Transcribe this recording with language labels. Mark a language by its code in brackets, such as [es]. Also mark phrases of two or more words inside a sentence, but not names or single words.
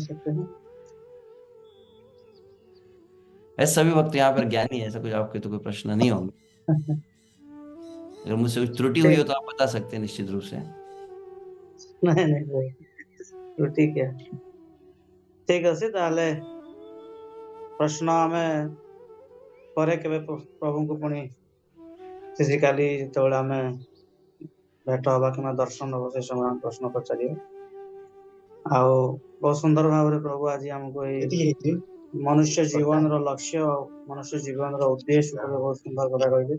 [hi] उठा सकते हैं। हैं। ऐसे सभी वक्त यहाँ पर ज्ञानी है, ऐसा कुछ आपके तो कोई प्रश्न नहीं होंगे। अगर मुझसे कुछ त्रुटि हुई हो ठीक। तो आप बता सकते हैं निश्चित रूप से। नहीं नहीं कोई तो ठीक है। [or] ठीक ଅଛି ତାହେଲେ ପ୍ରଶ୍ନ ଆମେ ପରେ କେବେ ପ୍ରଭୁଙ୍କୁ ପୁଣି ଫିଜିକାଲି ଯେତେବେଳେ ଆମେ ଭେଟ ହବା କିମ୍ବା ଦର୍ଶନ ହବ ସେ ସମୟ ଆମେ ପ୍ରଶ୍ନ ପଚାରିବା। ଆଉ ବହୁତ ସୁନ୍ଦର ଭାବରେ ପ୍ରଭୁ ଆଜି ଆମକୁ ଏଇ ମନୁଷ୍ୟ ଜୀବନର ଲକ୍ଷ୍ୟ, ମନୁଷ୍ୟ ଜୀବନର ଉଦ୍ଦେଶ୍ୟ ଉପରେ ବହୁତ ସୁନ୍ଦର କଥା କହିଲେ।